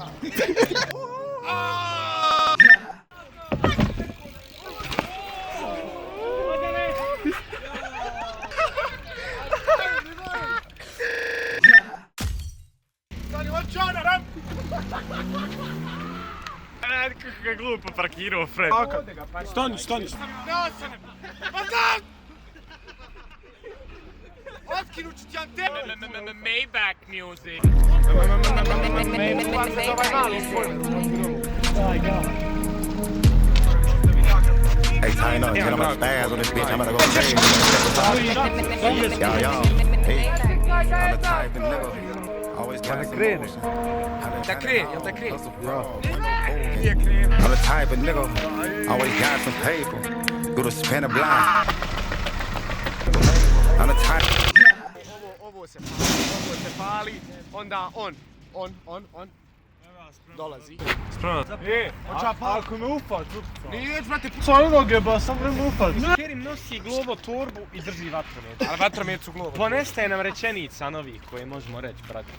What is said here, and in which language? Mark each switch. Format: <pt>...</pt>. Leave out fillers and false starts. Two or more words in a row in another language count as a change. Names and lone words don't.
<bs>Stani, hoću ja na rampu! Kako ga glupo parkirao, Fred. Stani. Otkinut ću ti vam tebe!</bs> <en>Maybach music. Hey, tighten up, get on my spaz on this bitch, I'm gonna go crazy. Yo, hey, I'm the type of nigga, always got some motion.</en> <bs>Da krene, jel da krene?</bs> <en>I'm the type of nigga, always got some paper, do the spin a blind. I'm the type.</en> <bs>Ovo se pali, onda on dolazi. Spremno. Ako me ufat, Nije, brate, svoje noge ba, sam me ufat. Kerim nosi glovo torbu i drži vatromet. Ali vatromet su glovo. Ponestaje nam rečenica novih koje možemo reći, brate.</bs>